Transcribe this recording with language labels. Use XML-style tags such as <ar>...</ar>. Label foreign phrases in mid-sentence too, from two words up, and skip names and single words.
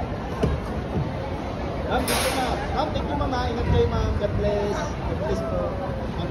<en>Ma'am, thank you, ma'am. Ma'am, thank you, ma'am.</en> <tl>Ingat kayo,</tl> <en>ma'am. God bless. God bless po.</en>